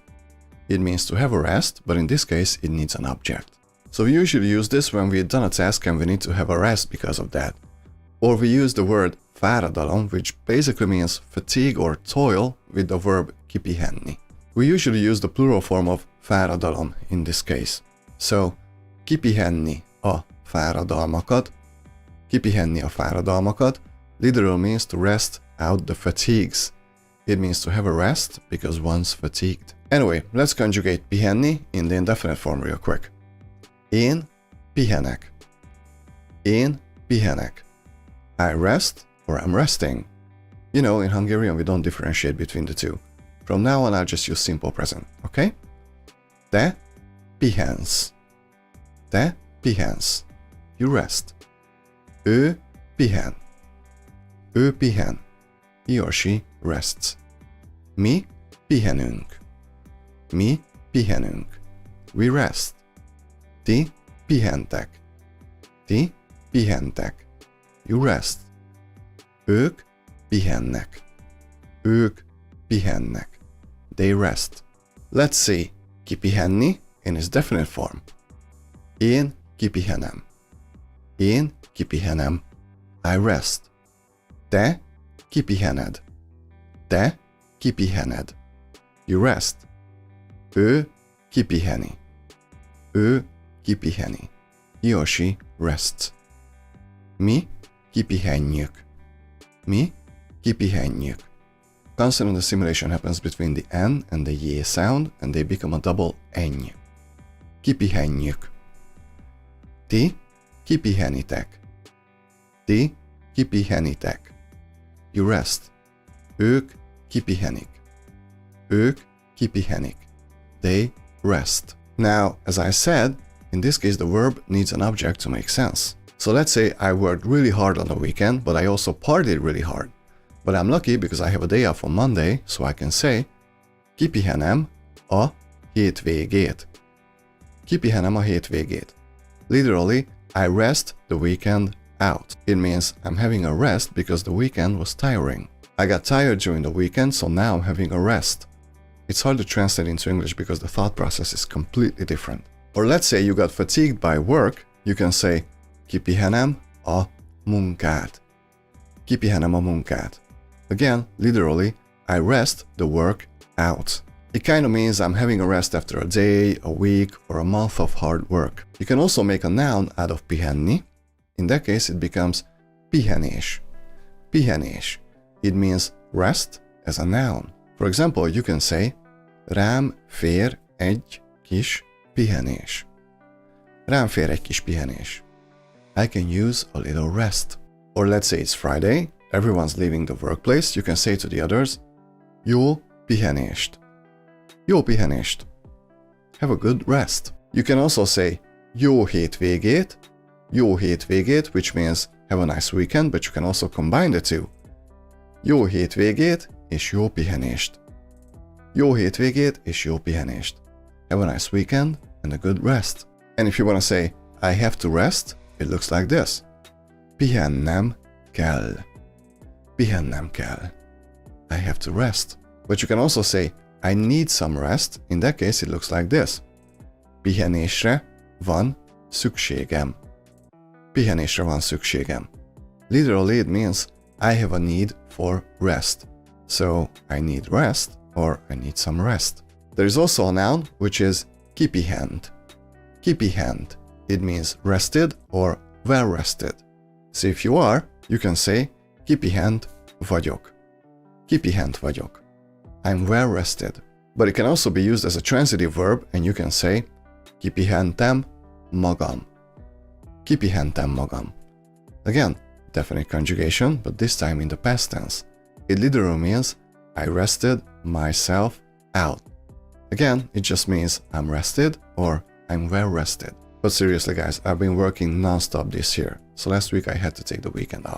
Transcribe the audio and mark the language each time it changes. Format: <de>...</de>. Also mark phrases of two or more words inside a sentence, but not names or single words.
<en>It means to have a rest, but in this case it needs an object. So we usually use this when we've done a task and we need to have a rest because of that. Or we use the word fáradalom, which basically means fatigue or toil, with the verb kipihenni. We usually use the plural form of fáradalom in this case. So,</en> <hu>kipihenni a fáradalmakat. Kipihenni a fáradalmakat</hu> <en>literally means to rest out the fatigues. It means to have a rest because one's fatigued. Anyway, let's conjugate pihenni in the indefinite form real quick.</en> <hu>Én pihenek. Én pihenek.</hu> <en>I rest or I'm resting. You know, in Hungarian we don't differentiate between the two. From now on I'll just use simple present, okay?</en> <hu>Te pihensz. Te pihensz.</hu> <en>You rest.</en> <hu>Ő pihen. Ő pihen.</hu> <en>He or she rests.</en> <hu>Mi pihenünk. Mi pihenünk.</hu> <en>We rest.</en> <hu>Ti pihentek. Ti pihentek.</hu> <en>You rest.</en> <hu>Ők pihennek. Ők pihennek.</hu> <en>They rest. Let's see kipihenni in its definite form.</en> <hu>Én kipihenem. Én kipihenem.</hu> <en>I rest.</en> <hu>Te kipihened. Te kipihened.</hu> <en>You rest.</en> <hu>Ő kipiheni. Ő kipiheni.</hu> <en>He or she rests.</en> <hu>Mi kipihenjük. Mi kipihenjük.</hu> <en>Consonant assimilation happens between the N and the Y sound, and they become a double eny.</en> <hu>Kipihenjük. Ti kipihenitek. Ti kipihenitek.</hu> <en>You rest.</en> <hu>Ők kipihenik. Ők kipihenik.</hu> <en>They rest. Now, as I said, in this case the verb needs an object to make sense. So let's say I worked really hard on the weekend, but I also partied really hard. But I'm lucky because I have a day off on Monday, so I can say</en> <hu>kipihenem a hétvégét. Kipihenem a hétvégét.</hu> <en>Literally, I rest the weekend out. It means I'm having a rest because the weekend was tiring. I got tired during the weekend, so now I'm having a rest. It's hard to translate into English because the thought process is completely different. Or let's say you got fatigued by work, you can say</en> <hu>kipihenem a munkát. Kipihenem a munkát.</hu> <en>Again, literally, I rest the work out. It kind of means I'm having a rest after a day, a week, or a month of hard work. You can also make a noun out of pihenni. In that case, it becomes pihenés.</en> <hu>Pihenés.</hu> <en>It means rest as a noun. For example, you can say</en> <hu>rám fér egy kis pihenés. Rám fér egy kis pihenés.</hu> <en>I can use a little rest. Or let's say it's Friday, everyone's leaving the workplace, you can say to the others,</en> <hu>jó pihenést. Jó pihenést.</hu> <en>Have a good rest. You can also say</en> <hu>jó hétvégét. Jó hétvégét,</hu> <en>which means have a nice weekend, but you can also combine the two.</en> <hu>Jó hétvégét és jó pihenést. Jó hétvégét és jó pihenést.</hu> <en>Have a nice weekend and a good rest. And if you want to say I have to rest, it looks like this.</en> <hu>Pihennem kell. Pihennem kell.</hu> <en>I have to rest. But you can also say I need some rest. In that case, it looks like this.</en> <hu>Pihenésre van szükségem. Pihenésre van szükségem.</hu> <en>Literally, it means I have a need for rest. So I need rest or I need some rest. There is also a noun which is kipihent.</en> <hu>Kipihent.</hu> <en>It means rested or well rested. So if you are, you can say</en> <hu>kipihent vagyok. Kipihent vagyok.</hu> <en>I'm well rested. But it can also be used as a transitive verb, and you can say</en> <hu>Kipihentem magam. Kipihentem magam.</hu> <en>Again, definite conjugation, but this time in the past tense. It literally means I rested myself out. Again, it just means I'm rested or I'm well rested. But seriously guys, I've been working non-stop this year, so last week I had to take the weekend off.</en>